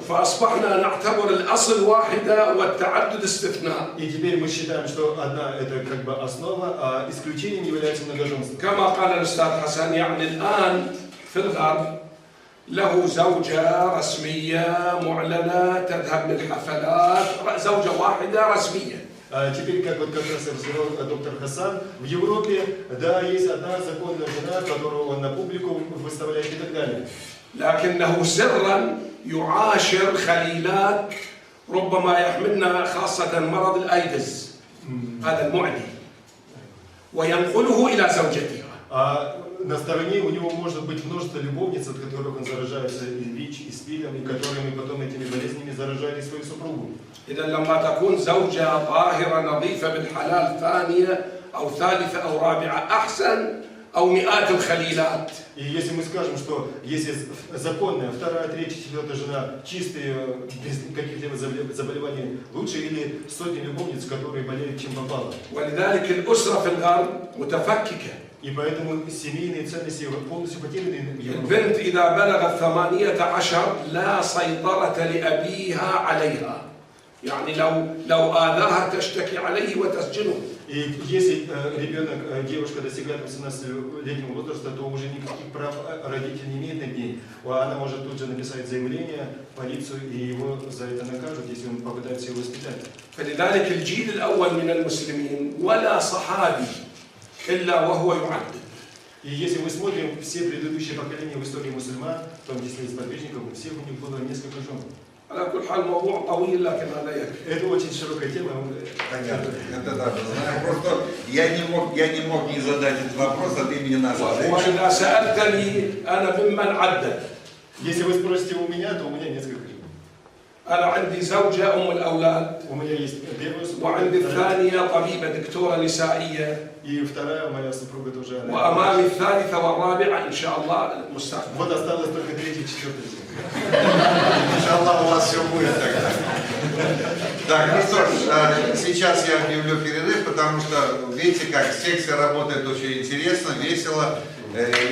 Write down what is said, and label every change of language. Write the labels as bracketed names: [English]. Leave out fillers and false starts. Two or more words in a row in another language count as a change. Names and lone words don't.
[Arabic] فأصبحنا نعتبر الأصل واحدة والتعدد استثناء. [Russian] И теперь мы считаем, что одна это как бы основа, а исключением является многоженство. [Arabic] كما قال الأستاذ حسن، يعني الآن في الغرب له زوجة رسمية معلنة تذهب للحفلات، زوجة واحدة رسمية. [Russian] Теперь, как раз рассказал доктор Хасан, в Европе, да, есть одна законная жена, которую он на публику выставляет и так далее. [Arabic] لكنه سرا يعاشر خليلات ربما يحملن خاصة مرض الأيدز، هذا المعدي، وينقله إلى زوجتها. [Russian] А на стороне у него может быть множество любовниц, от которых он заражается и ВИЧ, и СПИДом, и которыми потом этими болезнями заражали свою супругу. [Arabic] إذا لما تكون زوجة طاهرة نظيفة بالحلال ثانية أو ثالثة أو رابعة أحسن أو مئات الخليلات. [Russian] И если мы скажем, что если законная, вторая, третья, четвертая жена чистые, без каких-либо заболеваний, лучше или сотни любовниц, которые болеют чем попало. [Arabic] ولذلك الأسرة في الغرب متفككة. [Russian] И поэтому семейные ценности полностью потеряны. [Arabic] البنت إذا بلغت 18 لا سيطرة لأبيها عليها. يعني لو آذاها تشتكي عليه وتسجنه. [Russian] И если ребенок, девушка достигает 18-летнего возраста, то уже никаких прав родитель не имеет над ней. Она может тут же написать заявление в полицию, и его за это накажут, если он попытается его воспитать. [Arabic] فلذلك الجيل الأول من المسلمين ولا صحابي إلا وهو يعدد. [Russian] И если мы смотрим все предыдущие поколения в истории мусульман, в том числе и сподвижников, у всех у них было несколько жен. [Arabic] على كل حال الموضوع طويل لكن هذا يكفي. [Russian] Это очень широкая тема. Понятно. Это да, знаю. Просто я не мог не задать этот вопрос от имени нашей женщины. [Arabic] وإذا سألتني أنا ممن عدد. [Russian] Если вы спросите у меня, то у меня несколько жен. [Arabic] أنا عندي زوجة أم الأولاد. [Russian] У меня есть первая супруга. [Arabic] وعندي الثانية طبيبة دكتورة نسائية. [Russian] И вторая моя супруга тоже. [Arabic] وأمامي الثالثة والرابعة إن شاء الله المستقبل. [Russian] Вот осталось только третья и четвертая. Иншаллах, у вас все будет тогда. Так, ну что ж, сейчас я объявлю перерыв, потому что видите, как секция работает очень интересно, весело.